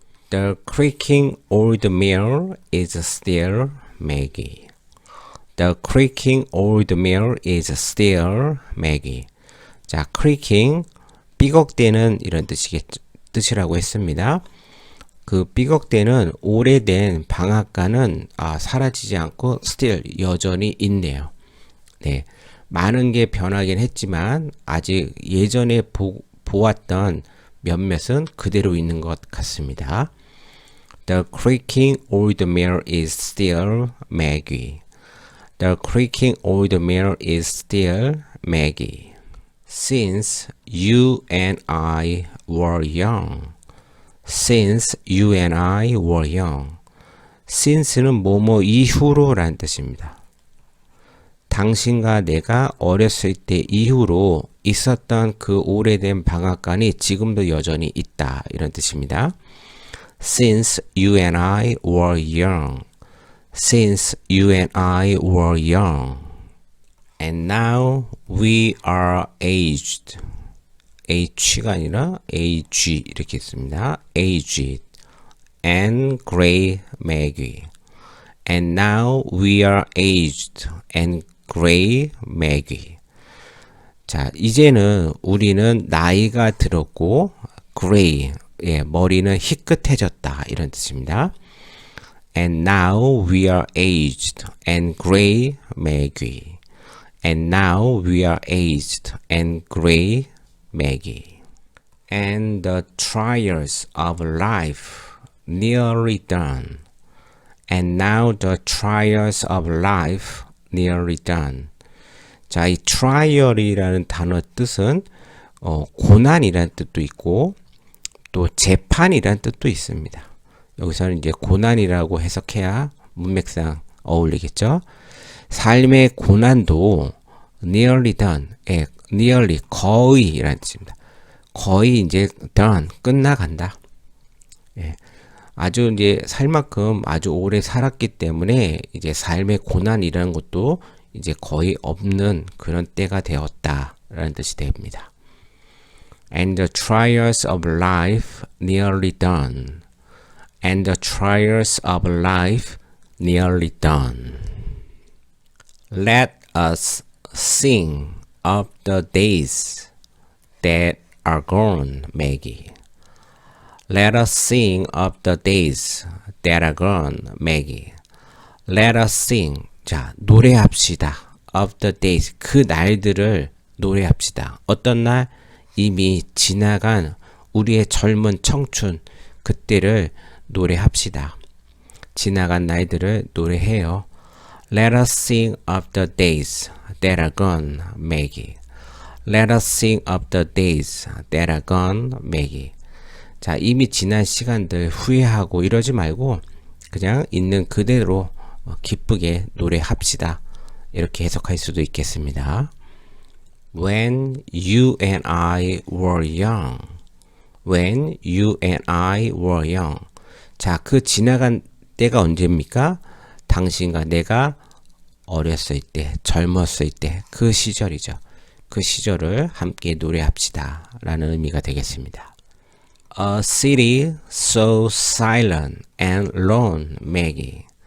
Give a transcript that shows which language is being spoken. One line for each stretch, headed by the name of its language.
English: The creaking old mill is still Maggie. The creaking old mill is still Maggie.
Korean: 자, creaking 삐걱대는 이런 뜻이라고 했습니다. 그 삐걱대는 오래된 방앗간은 사라지지 않고 still 여전히 있네요. 네, 많은 게 변하긴 했지만 아직 예전에 보았던 몇몇은 그대로 있는 것 같습니다.
English: The creaking old mill is still Maggie. The creaking old mill is still Maggie. Since you and I were young. Since you and I were young.
Korean: Since는 뭐뭐 이후로 라는 뜻입니다. 당신과 내가 어렸을 때 이후로 있었던 그 오래된 방앗간이 지금도 여전히 있다. 이런 뜻입니다.
English: Since you and I were young. Since you and I were young. And now we are aged.
Korean: H가 아니라 AG 이렇게 있습니다.
English: aged. And gray Maggie. And now we are aged and gray Maggie.
Korean: 자, 이제는 우리는 나이가 들었고 gray, 머리는 희끗해졌다 이런 뜻입니다.
English: And now we are aged and gray Maggie. And now we are aged and gray Maggie. And the trials of life nearly done. And now the trials of life nearly done.
Korean: 자, 이 trial이라는 단어 뜻은 고난이라는 뜻도 있고 또 재판이라는 뜻도 있습니다. 여기서는 이제 고난이라고 해석해야 문맥상 어울리겠죠. 삶의 고난도
English: nearly done,
Korean: nearly 거의라는 뜻입니다. 거의 이제 done 끝나간다. 아주 이제 살 만큼 아주 오래 살았기 때문에 이제 삶의 고난이라는 것도 이제 거의 없는 그런 때가 되었다라는 뜻이 됩니다.
English: And the trials of life nearly done. And the trials of life nearly done. Let us sing of the days that are gone, Maggie. Let us sing of the days that are gone, Maggie. Let us sing.
Korean: 자, 노래합시다.
English: Of the days.
Korean: 그 날들을 노래합시다. 어떤 날? 이미 지나간 우리의 젊은 청춘, 그때를 노래합시다. 지나간 날들을 노래해요.
English: Let us sing of the days that are gone, Maggie. Let us sing of the days that are gone, Maggie.
Korean: 자, 이미 지난 시간들 후회하고 이러지 말고 그냥 있는 그대로 기쁘게 노래합시다. 이렇게 해석할 수도 있겠습니다.
English: When you and I were young. When you and I were young.
Korean: 자, 그 지나간 때가 언제입니까? 당신과 내가 어렸을 때, 젊었을 때, 그 시절이죠. 그 시절을 함께 노래합시다 라는 의미가 되겠습니다.
English: A city so silent and lone, Maggie.